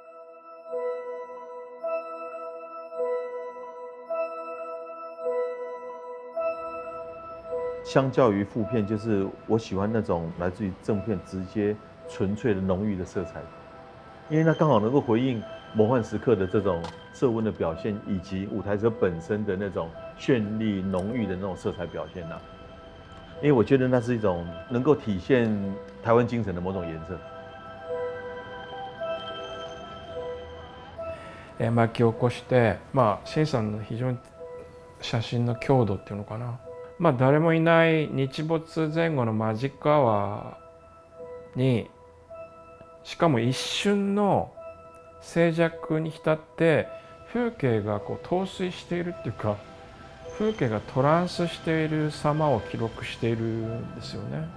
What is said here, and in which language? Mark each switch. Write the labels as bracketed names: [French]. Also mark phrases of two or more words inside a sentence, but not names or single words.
[Chinese] 相较于负片，就是我喜欢那种来自于正片直接纯粹的浓郁的色彩，因为它刚好能够回应魔幻时刻的这种色温的表现，以及舞台者本身的那种绚丽浓郁的那种色彩表现因为我觉得那是一种能够体现台湾精神的某种颜色。 [Japanese] 巻き起こして、シンさんの非常に写真の強度っていうのかな、誰もいない日没前後のマジックアワーに、しかも一瞬の静寂に浸って風景がこう陶酔しているっていうか、風景がトランスしている様を記録しているんですよね。